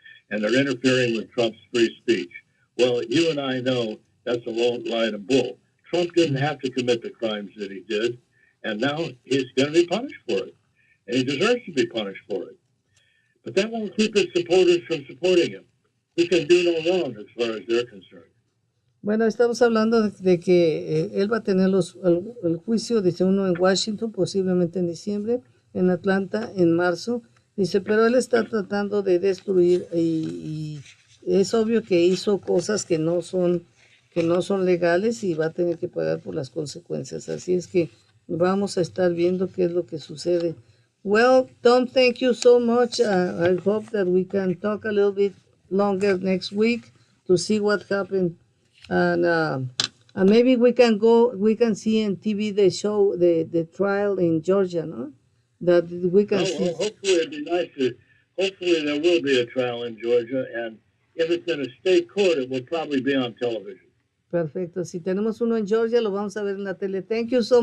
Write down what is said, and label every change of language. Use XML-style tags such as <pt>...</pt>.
<en>And they're interfering with Trump's free speech. Well, you and I know that's a lie and a bull. Trump didn't have to commit the crimes that he did, and now he's going to be punished for it. And he deserves to be punished for it. But that won't keep his supporters from supporting him. He can do no wrong as far as they're concerned.</en> <es>Bueno, estamos hablando de que él va a tener el juicio, dice uno en Washington, posiblemente en diciembre, en Atlanta en marzo, dice, pero él está tratando de destruir y es obvio que hizo cosas que no son legales y va a tener que pagar por las consecuencias. Así es que vamos a estar viendo qué es lo que sucede.</es> <en>Well, Tom, thank you so much. I hope that we can talk a little bit longer next week to see what happened. And maybe we can see in TV the show, the trial in Georgia, no? That we can see. Well, hopefully it'd be nice hopefully there will be a trial in Georgia, and if it's in a state court, it will probably be on television.</en> <es>Perfecto. Si tenemos uno en Georgia, lo vamos a ver en la tele.</es> <en>Thank you so much.</en>